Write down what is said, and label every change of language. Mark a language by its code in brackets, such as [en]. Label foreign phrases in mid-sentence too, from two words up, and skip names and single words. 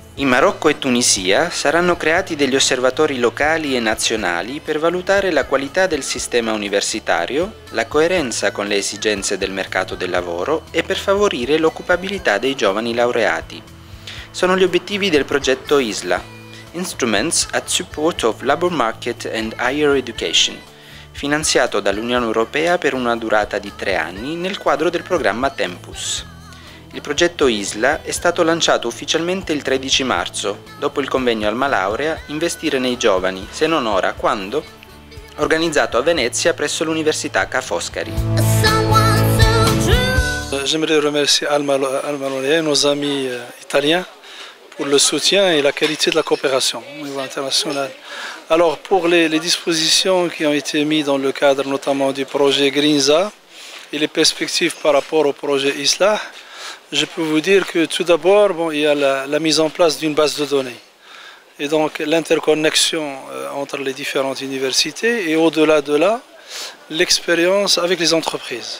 [it] Marocco e Tunisia saranno creati degli osservatori locali e nazionali per valutare la qualità del sistema universitario, la coerenza con le esigenze del mercato del lavoro e per favorire l'occupabilità dei giovani laureati. Sono gli obiettivi del progetto ISLA, Instruments at Support of Labor Market and Higher Education, finanziato dall'Unione Europea per una durata di 3 anni nel quadro del programma Tempus. Il progetto ISLA è stato lanciato ufficialmente il 13 marzo, dopo il convegno Alma Laurea Investire nei giovani, se non ora, quando? Organizzato a Venezia presso l'Università Ca' Foscari. [fr] J'aimerais remercier Alma Laurea et nos amis italiens pour le soutien et la qualité de la coopération au niveau international. Alors pour les dispositions qui ont été mises dans le cadre notamment du projet GRINZA et les perspectives par rapport au projet ISLA, je peux vous dire que tout d'abord, il y a la mise en place d'une base de données et donc l'interconnexion entre les différentes universités et au-delà de là, l'expérience avec les entreprises.